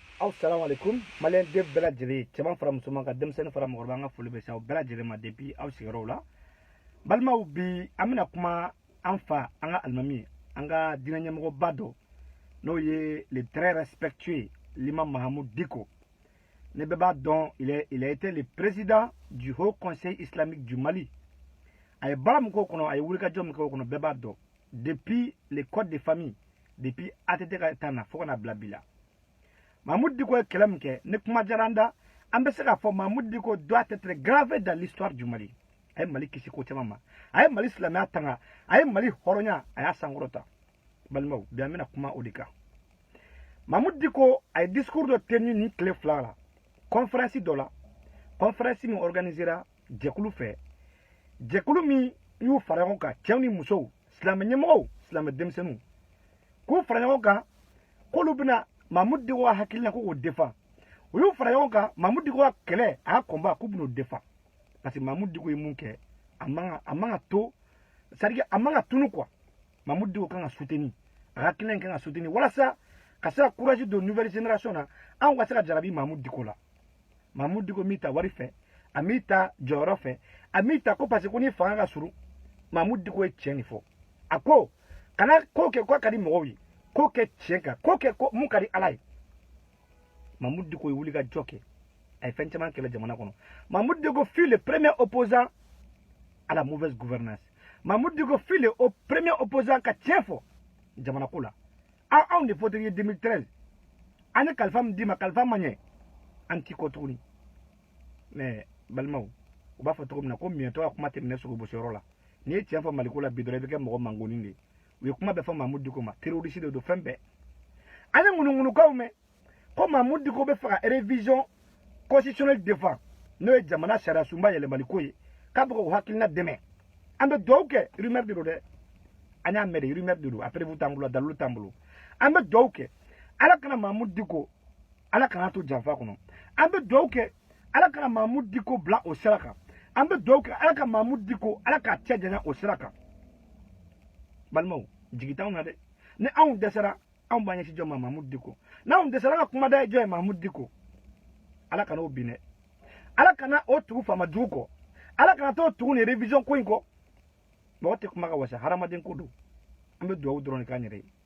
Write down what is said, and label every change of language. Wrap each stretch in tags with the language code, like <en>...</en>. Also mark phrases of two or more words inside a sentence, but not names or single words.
<ar>Assalamu alaikum.</ar> <bm>Malien de bela jeli chaman fara musulman ka demsen fara mɔgɔkɔrɔba nga foli bɛ sa bela jeli ma depuis aw sigiyɔrɔw la. Balimaw bi an bɛna kuma an fa an ka alimami an ka diinɛ ɲɛmɔgɔba dɔ n'o ye</bm> <fr>le très respectueux l'imam</fr> <bm>Mahamoud Dicko. Ne bɛɛ b'a dɔn</bm> <fr>il a été le président du Haut Conseil islamique du Mali.</fr> <bm>A ye baara min k'o kɔnɔ a ye wulikajɔ min k'o kɔnɔ bɛɛ b'a dɔn</bm> <fr>depuis les codes de famille depuis</fr> <bm>ATT ka temps na fo ka na bila bi la. Mahamoud Dicko ye kɛlɛ min kɛ ni kuma diyara an da an bɛ se k'a fɔ Mahamoud Dicko</bm> <fr>doit être gravé dans l'histoire du Mali.</fr> <bm>A ye Mali kisi ko caman ma a ye Mali silamɛya tanga a ye Mali hɔrɔnya a y'a sankɔrɔta. Balimaw bi an bɛna kuma o de kan. Mahamoud Dicko a ye discours dɔ tenu ni tile fila la conférence dɔ la conférence min organisera jɛkulu fɛ jɛkulu min y'u fara ɲɔgɔn kan cɛw ni musow silamɛ ɲɛmɔgɔw silamɛ denmisɛnninw k'u fara ɲɔgɔn kan k'olu bɛna Mahamoud Dicko hakilina ko k'o défend u y'u fara ɲɔgɔn kan Mahamoud Dicko ka kɛlɛ a y'a combat k'u bɛn'o défend</bm> <fr>parce que</fr> <bm>Mahamoud Dicko ye mun kɛ a man ka to</bm> <fr>c'est-à-dire</fr> <bm>a man ka tunu quoi. Mahamoud Dicko kan ka soutenir a ka hakilina kan ka soutenir walasa ka se ka</bm> <fr>courage de nouvelle génération</fr> <bm>na an ka se ka jarabi Mahamoud Dicko la. Mahamoud Dicko min ta wari fɛ a min ta jɔyɔrɔ fɛ a min ta ko</bm> <fr>parce que</fr> <bm>ko ni fanga ka surun Mahamoud Dicko ye tiɲɛ de fɔ a ko kana ko kɛ ko ka di mɔgɔw ye ko kɛ tiɲɛ kan ko kɛ ko mun ka di Ala ye. Mahamoud Dicko ye wuli ka jɔ kɛ a ye fɛn caman kɛlɛ jamana kɔnɔ.</bm> <fr>Mahamoud Dicko fut le premier opposant à la mauvaise gouvernance.</fr> <bm>Mahamoud Dicko</bm> <fr>fut le premier opposant</fr> <bm>ka tiɲɛ fɔ jamana ko la. Anw de fɔtɔ ye 2013 an ye kalifa min d'i ma kalifa ma ɲɛ an t'i kɔ tuguni mais balimaw u b'a fɔ cogo min na ko miɲɛtɔ ka kuma tɛmɛnɛ sogo bosiyɔrɔ la n'i ye tiɲɛ fɔ Maliko la bi dɔrɔn i bɛ kɛ mɔgɔ mangonin de ye. U ye kuma bɛɛ fɔ Mahamoud Dicko ma terroriste de don fɛn bɛɛ an ye ŋunuŋunukaw mɛn ko Mahamoud Dicko bɛ fɛ ka</bm> <fr>révision constitutionnelle</fr> <bm>défend n'o ye jamana sariya sunba yɛlɛmali ko ye k'a bɛ k'o hakilina dɛmɛ an bɛ dugawu kɛ rumeur de don dɛ an y'a mɛn de rumeur de don</bm> <fr>après vous</fr> <bm>t'an bolo dalilu t'an bolo an bɛ dugawu kɛ Ala kana Mahamoud Dicko Ala kana to janfa kɔnɔ an bɛ dugawu kɛ Ala kana Mahamoud Dicko bila o sira kan an bɛ dugawu kɛ Ala ka Mahamoud Dicko Ala k'a cɛ janya o sira kan. Balimaw jigi t'anw na dɛ ni anw dɛsɛra anw b'an ɲɛsin jɔn ma Mahamoud Dicko n'anw dɛsɛra ka kuma da ye jɔn ye Mahamoud Dicko Ala kana o bin dɛ Ala kana o tugu faama jugu kɔ Ala kana t'o tugu ni révision ko in kɔ mɔgɔ tɛ kuma ka wasa hadamaden ko don an bɛ dugawu dɔrɔn de k'an yɛrɛ ye.</bm>